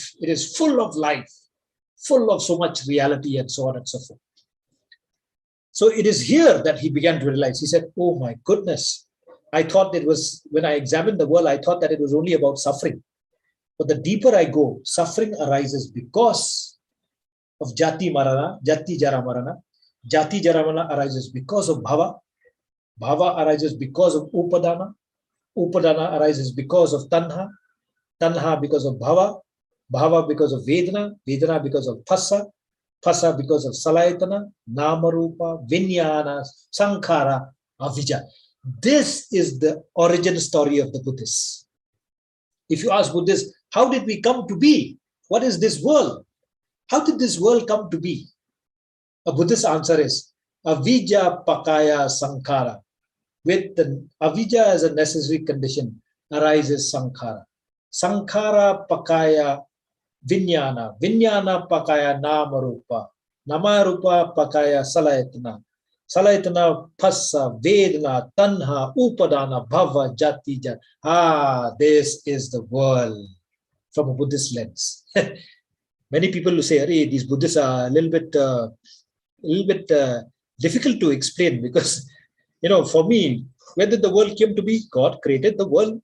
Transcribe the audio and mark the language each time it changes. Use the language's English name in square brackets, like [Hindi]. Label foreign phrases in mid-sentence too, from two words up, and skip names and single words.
[English] It is full of life, full of so much reality and so on and so forth. So it is here that he began to realize. He said, oh my goodness, I thought it was, when I examined the world, I thought that it was only about suffering. But the deeper I go, suffering arises because of [Pali] jati marana, jati jara marana. Jati jara marana [English] arises because of bhava. Bhava arises because of upadana. Upadana arises because of tanha. Tanha because of bhava. Bhava because of vedana. Vedana because of phassa. Phassa because of [Pali] salayatana, namarupa, vijnana, sankhara, avijja. [English] This is the origin story of the Buddhists. If you ask Buddhists, how did we come to be? What is this world? How did this world come to be? A Buddhist answer is [Pali] avijja pakaya sankhara. [English] With the avijja as a necessary condition arises sankhara. [Pali] Sankhara pakaya vijnana. Vijnana pakaya namarupa. Namarupa pakaya salayatana. Salayatana phassa, vedana, tanha, upadana, bhava, jati, jat. [English] This is the world from a Buddhist lens. Many people will say, hey, these Buddhists are a little bit difficult to explain because, for me, where did the world came to be? God created the world.